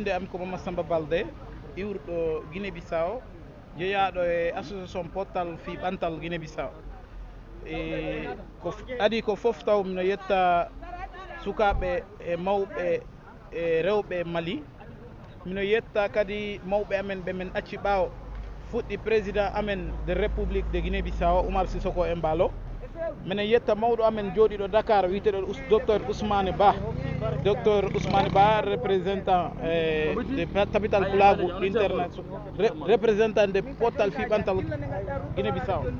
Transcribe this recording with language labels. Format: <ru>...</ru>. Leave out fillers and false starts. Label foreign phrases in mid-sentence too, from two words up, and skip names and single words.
<ff>inde am ko Mama Samba Balde iwruɗo Guinée Bissau jeeyaɗo e association pottal fi ɓantal Guinée Bissau ko adi ko fof taw mino yetta sukaɓe e mawɓe e rewɓe Mali mino yetta kadi mawɓe amen ɓe men acci ɓaawo fuɗɗi président amen</ff> <fr>de république de</fr> <ff>Guinée Bissau Oumar Sissoko Embalo minen yetta mawɗo amen jooɗiɗo Dakar witeɗo docteur Ousmane Ba</ff> <fr>représentant de capital Pulagu international représentant de</fr> <ff>pottal fiɓantal Guinée Bissau</ff>